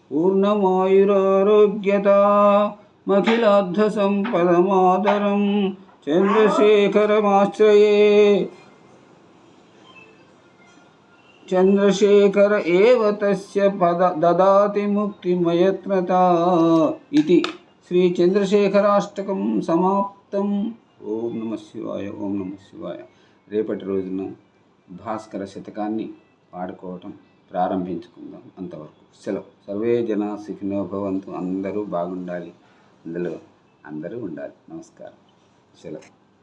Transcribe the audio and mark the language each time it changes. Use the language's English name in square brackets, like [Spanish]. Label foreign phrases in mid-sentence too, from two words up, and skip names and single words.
[Sanskrit] पूर्णमायुरारोग्यतामखिलाद्धसम्पदमादरं. चन्द्रशेखरमाश्रये चन्द्रशेखर एव तस्य ददाति मुक्तिमयत्नता इति. [Telugu] శ్రీ చంద్రశేఖరాష్టకం సమాప్తం. [Sanskrit] ॐ नम शिवाय। ॐ नम शिवाय. [Telugu] రేపటి రోజున భాస్కర శతకాన్ని పాడుకోవటం ప్రారంభించుకుందాం. అంతవరకు సెలవు. [Sanskrit] सर्वे जना सुखिनो भवन्तु. [Telugu] అందరూ బాగుండాలి, అందులో అందరూ ఉండాలి. నమస్కారం. సెలవు.